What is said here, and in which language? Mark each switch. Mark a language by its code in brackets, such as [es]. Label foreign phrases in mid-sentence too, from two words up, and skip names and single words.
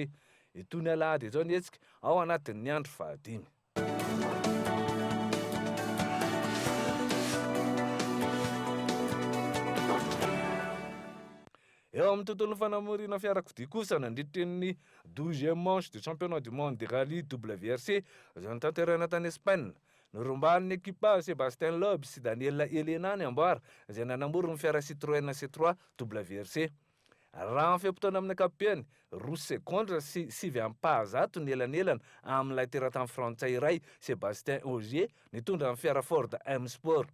[mg] Itony alahady izao ny hetsika ao anatin'ny andro fahadimy. Eo amin'ny tontolon'ny fanamorina fiarakodia kosa nandritra ny [fr] 12e manche du championnat du monde de rallye WRC [mg] izay notanterahina tany Espagne. Noromban'ny ekipa Sébastien Loeb sy Daniel Elena ny amboara izay nanamoro ny fiara Citroën C3 WRC. Raha ny fiam-potoana amin'ny ankapobeny 2 sekondra sy 9.7 ny elanelana amin'ilay teratany frantsay iray Sébastien Ogier nitondra amin'ny fiara Ford M Sport.